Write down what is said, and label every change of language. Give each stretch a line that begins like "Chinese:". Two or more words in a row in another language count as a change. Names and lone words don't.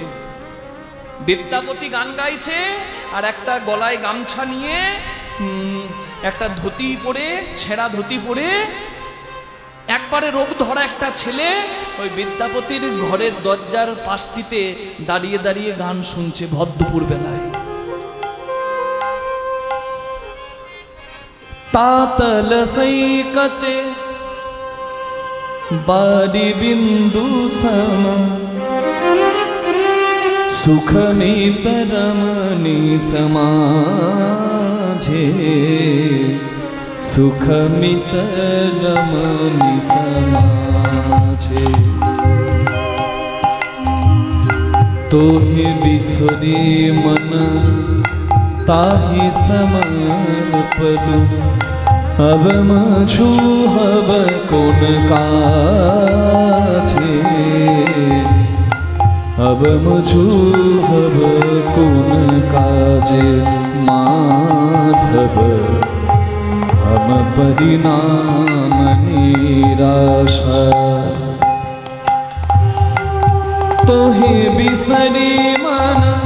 Bangla: বিদ্যাপতি গান গাইছে আর একটা গলায় গামছা নিয়ে একটা ধুতি পরে, ছেঁড়া ধুতি পরে একবারে রোগ ধরা একটা ছেলে ওই বিদ্যাপতির ঘরের দরজার পাশটিতে দাঁড়িয়ে দাঁড়িয়ে গান শুনছে ভর বেলায়।
Maithili: तातल सैकते बारी बिंदु सम सुखमित रमणी समाजे सुखमित रमणी समाजे तोहि बिसरी मन ताहि समर्पलु अब मछु हब कोन काछे अब मछु हब कोन काजे माधव हम परिणाम निराशा तोहि बिसरी मन